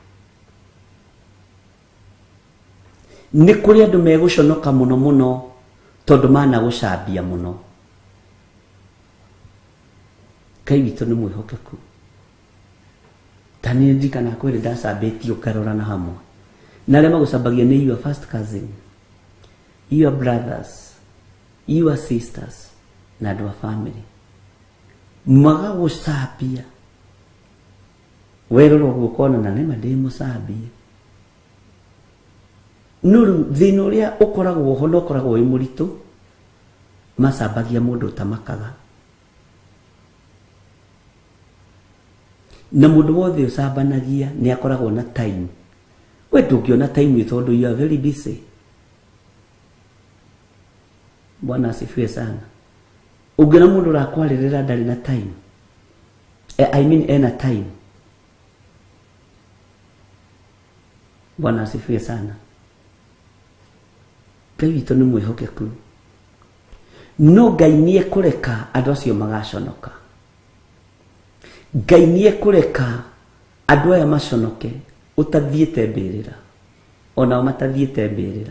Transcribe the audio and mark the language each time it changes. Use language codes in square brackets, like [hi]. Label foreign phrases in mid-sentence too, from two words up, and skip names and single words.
[ki] Nĩ kũrĩ andũ megũconoka mũno mũno tondũ managũcambia mũno. Ngai witũ nĩ mwĩhokeku. Tani ndikana kwĩrĩ ndacambĩtio karora na hamwe. Na arĩa magũcambagia nĩ [en] your first cousin, your brothers, your sisters, [ki] na andũ a family. Magagũcambia. Werorwo gũkona na nĩma ndĩ mũcambie. Nũru thĩna ũrĩa ũkoragwo ho ũkoragwo wĩ mũritũ, macambagia mũndũ ũtamakaga. Na mũndũ wothe ũcambanagia nĩ akoragwo na time. We ndũngĩona time tondũ [en] you are very busy. [sw] Bwana asifiwe sana. [ki] Ũngĩona mũndũ ũrakwarĩrĩra ndarĩ na time, [en] I mean [ki] ena time. [sw] Bwana asifiwe sana. [ki] Ngai witũ nĩ mwĩhokeku. No Ngai nĩ ekũreka andũ acio magaconoka. Ngai nĩ ekũreka andũ aya maconoke ũtathiĩte mbĩrĩra, onao matathiĩte mbĩrĩra.